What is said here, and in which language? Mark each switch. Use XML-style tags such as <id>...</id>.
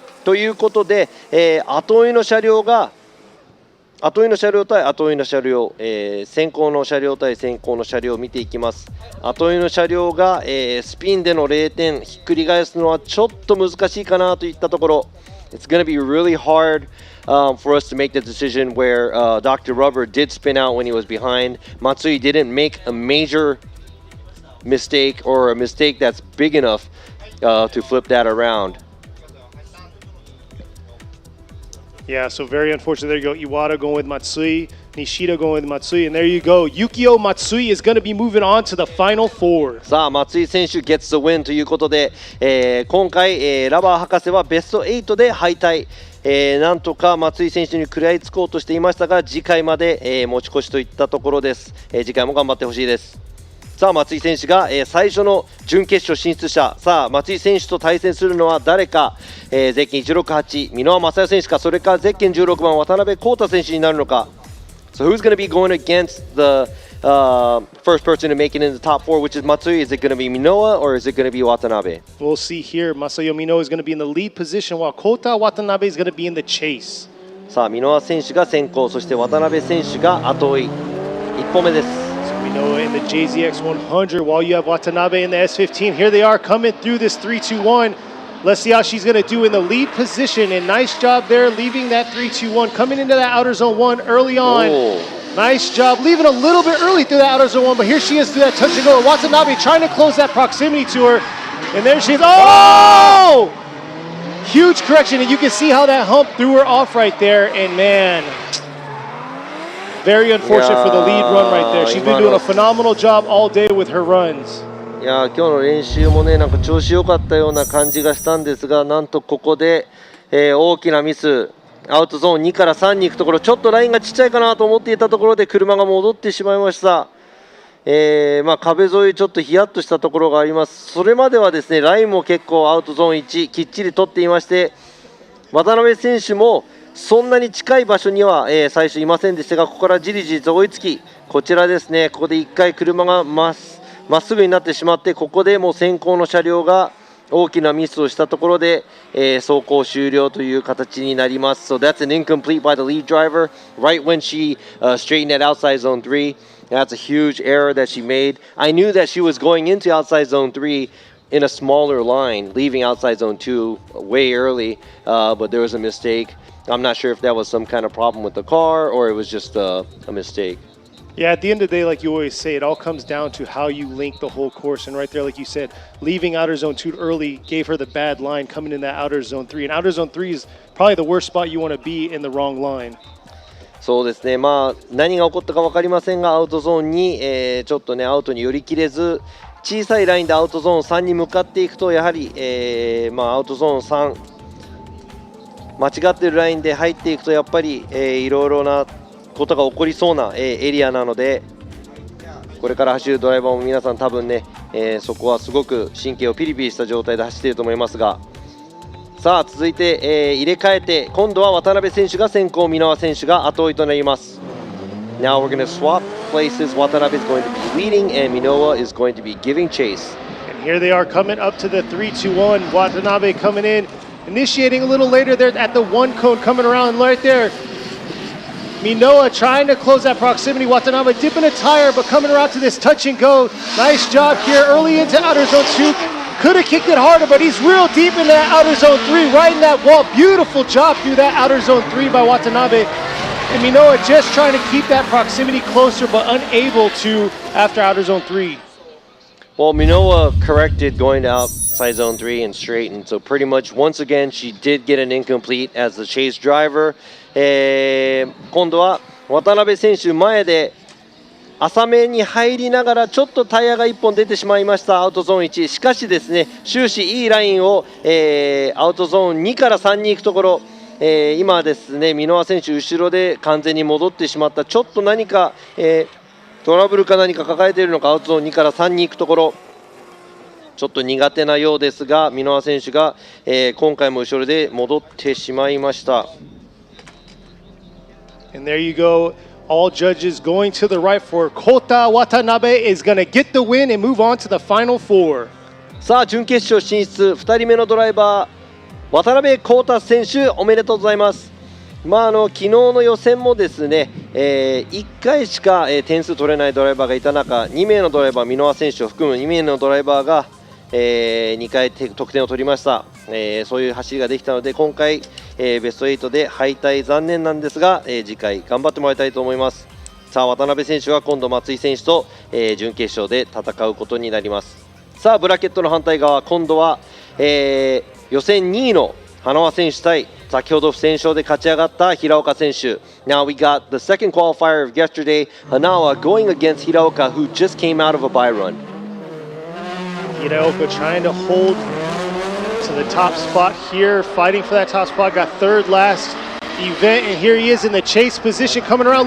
<ja>ということで、後追いの車両対後追いの車両、先行の車両対先行の車両を見ていきます。後追いの車両が、スピンでの0点ひっくり返すのはちょっと難しいかなといったところ。</ja> <en>It's going to be really hard for us to make the decision where Dr. Rubber did spin out when he was behind. Matsui didn't make a major mistake or a mistake that's big enough to flip that around. Yeah, so very unfortunate. There you go. Iwata going with Matsui, Nishida going with Matsui, and there you go. Yukio Matsui is going to be moving on to the final four.</en> <ja>さあ、松井選手</ja> <en>gets the win</en> <ja>ということで、今回、ラバー博士はベスト8で敗退。なんとか松井選手に食らいつこうとしていましたが、次回まで、持ち越しといったところです。次回も頑張ってほしいです。さあ、松井選手が、最初の準決勝進出者。さあ、松井選手と対戦するのは誰か、ゼッケン168箕輪正代選手か、それかゼッケン16番渡辺康太選手になるのか。</ja> <en>So who's going to be going against the first person to make it in the top 4, which is Matsui? Is it going to be Minoa or is it going to be Watanabe? We'll see here. Masayo Minoa is going to be in the lead position while Kota Watanabe is going to be in the chase.</en> <ja>さあ、箕輪選手が先行、そして渡辺選手が後追い。 1歩目です。</ja> <en>Minoa in the JZX100 while you have Watanabe in the S15. Here they are coming through this 3-2-1. Let's see how she's going to do in the lead position. And nice job there leaving that 3-2-1. Coming into that outer zone 1 early on. Oh. Nice job leaving a little bit early through that outer zone 1. But here she is through that touch and go. Watanabe trying to close that proximity to her. And there she is. Oh! Huge correction. And you can see how that hump threw her off right there. And man, very unfortunate for the lead run right there. She's been doing a phenomenal job all day with her runs.</en> <ja>いや、今日の練習もね、なんか調子良かったような感じがしたんですが、なんとここで、大きなミス、アウトゾーン2から3に行くところ、ちょっとラインがちっちゃいかなと思っていたところで車が戻ってしまいました。壁沿いちょっとヒヤッとしたところがあります。それまではですね、ラインも結構アウトゾーン1きっちり取っていまして、渡辺選手もそんなに近い場所には、最初いませんでしたが、ここからじりじりと追いつき、こちらですね、ここで1回車がまっすぐになってしまって、ここでもう先行の車両が大きなミスをしたところで、走行終了という形になります。</ja> <en>So that's an incomplete by the lead driver right when she straightened at outside zone 3. That's a huge error that she made. I knew that she was going into outside zone 3 in a smaller line, leaving outside zone 2 way early, but there was a mistake. I'm not sure if that was some kind of problem with the car or it was just a mistake. Yeah, at the end of the day, like you always say, it all comes down to how you link the whole course. And right there, like you said, leaving outer zone 2 early gave her the bad line coming in that outer zone 3. And outer zone 3 is probably the worst spot you want to be in the wrong line.</en> <ja>そうですね、まあ、何が起こったか分かりませんが、アウトゾーンに、ちょっとね、アウトに寄り切れず、小さいラインでアウトゾーン3に向かっていくと、やはり、アウトゾーン3、間違っているラインで入っていくと、やっぱり、いろいろなことが起こりそうな、エリアなので、これから走るドライバーも皆さん多分ね、そこはすごく神経をピリピリした状態で走っていると思いますが、さあ続いて、入れ替えて今度は渡辺選手が先行、箕輪選手が後追いとなります。</ja> <en>Now we're going to swap places. Watanabe is going to be leading and Minoa is going to be giving chase. And here they are coming up to the 3-2-1. Watanabe coming in, initiating a little later there at the 1 cone, coming around right there. Minoa trying to close that proximity. Watanabe dipping a tire, but coming around to this touch and go. Nice job here early into outer zone 2. Could have kicked it harder, but he's real deep in that outer zone 3, right in that wall. Beautiful job through that outer zone 3 by Watanabe. And Minoa just trying to keep that proximity closer, but unable to after outer zone 3. Well, Minoa corrected going to outside zone 3 and straightened. So pretty much once again, she did get an incomplete as the chase driver.</en> <ja>今度は渡辺選手前で浅めに入りながらちょっとタイヤが1本出てしまいましたアウトゾーン1。しかしですね、終始いいラインを、アウトゾーン2から3に行くところ、今ですね箕輪選手後ろで完全に戻ってしまった。ちょっと何か、トラブルか何か抱えているのか、アウトゾーン2から3に行くところちょっと苦手なようですが、箕輪選手が、今回も後ろで戻ってしまいました。</ja> <en>And there you go. All judges going to the right for Kota Watanabe is going to get the win and move on to the final four.</en> <ja>さあ準決勝進出2人目のドライバー渡辺康太選手おめでとうございます。昨日の予選もですね、1回しか、点数取れないドライバーがいた中、2名のドライバー箕輪選手を含む2名のドライバーが、2回得点を取りました。そういう走りができたので今回、ベスト8で敗退残念なんですが、次回頑張ってもらいたいと思います。さあ渡辺選手は今度松井選手と、準決勝で戦うことになります。さあブラケットの反対側、今度は、予選2位の花輪選手対先ほど不戦勝で勝ち上がった平岡選手。</ja> <en>Now we got the second qualifier of yesterday, Hanawa going against Hiraoka who just came out of a bye run. Hiraoka trying to hold to the top spot here, fighting for that top spot, got third last event, and here he is in the chase position coming around.</en>